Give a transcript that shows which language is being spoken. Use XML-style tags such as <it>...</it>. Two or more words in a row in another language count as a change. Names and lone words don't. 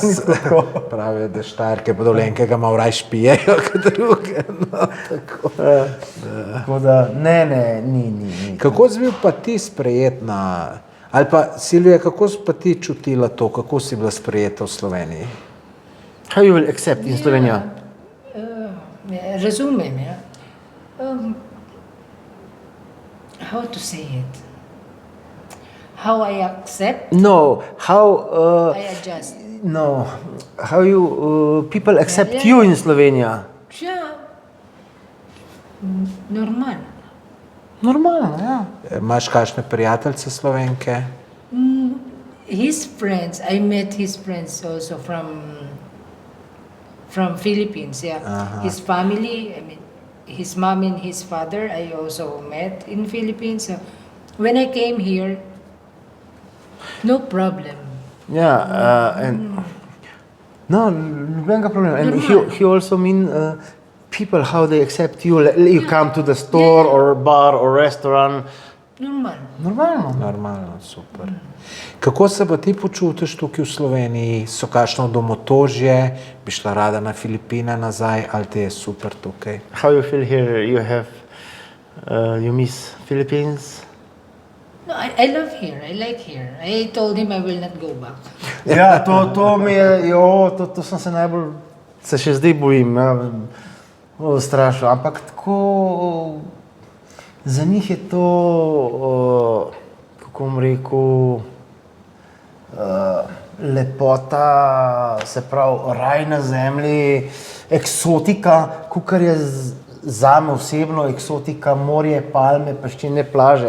<sl>Pravijo, da Štajerke pa Dolenjke ga malo raj špijejo kot druge. No, tako. Tako da, ne, ni. Kako si bil pa ti sprejet na... Ali pa, Silvija, kako si pa ti čutila to, kako si bila sprejeta v Sloveniji?</sl> <en>How you will accept in Slovenija?</en> <sl>Razumem, ja.</sl> <en>How to say it? How I accept, No, how... I adjust. No, how you... people accept Yeah. you in Slovenija? Siya, normal.</en> <sl>Normalno, ja. Imaš kakšne prijateljice Slovenke?</sl> <en>His friends, I met his friends also from Philippines, yeah. His family, I mean, his mom and his father, I also met in Philippines. So when I came here, no problem. Yeah, and... No,</en> <sl>nobenega problema.</sl> <en>And he also mean people, how they accept you. You come to the store or bar or restaurant. Normal.</en> <sl>Normalno. Normalno, super. Kako se pa ti počutiš tukaj v Sloveniji? So kakšno domotožje? Bi šla rada na Filipine nazaj ali ti je super tukaj?</sl> <en>How you feel here? You have... you miss Philippines? No, I love here. I like here. I told him I will not go back.</en> <sl>Ja, to mi je, to sem se najbolj, se še zdaj bojim, ja, strašno, ampak tako, za njih je to, kako bom rekel, lepota, se pravi, raj na zemlji, eksotika, kakor je zame osebno eksotika, morje, palme, peščene plaže.</sl>